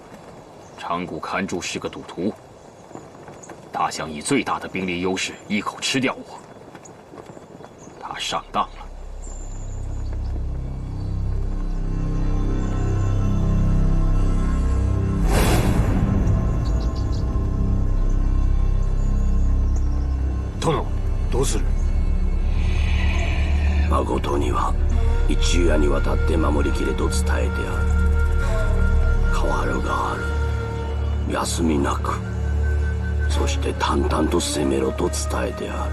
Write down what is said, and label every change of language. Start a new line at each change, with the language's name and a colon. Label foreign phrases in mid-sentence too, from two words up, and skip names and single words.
Chinese: 长谷勘助是个赌徒，他想以最大的兵力优势一口吃掉我，他上当了。
Japanese: 殿，どうする？誠には一夜にわたって守りきれと伝えてある。変わるがある。休みなく、そして淡々と攻めろと伝えてある。